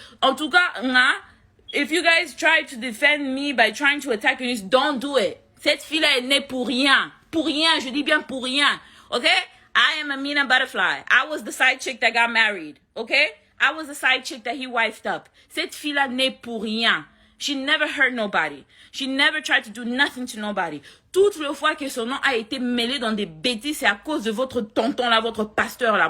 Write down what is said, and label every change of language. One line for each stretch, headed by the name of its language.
French: En tout cas,
English: if you guys try to defend me by trying to attack Eunice, don't do it.
French: Cette fille-là est née pour rien. Pour rien, je dis bien pour rien.
English: Okay? I am Amina Butterfly. I was the side chick that got married. Okay? I was the side chick that he wifed up.
French: Cette fille-là n'est pour rien.
English: She never hurt nobody. She never tried to do nothing to nobody.
French: Toutes les fois que son nom a été mêlé dans des bêtises, c'est à cause de votre tonton là, votre pasteur là.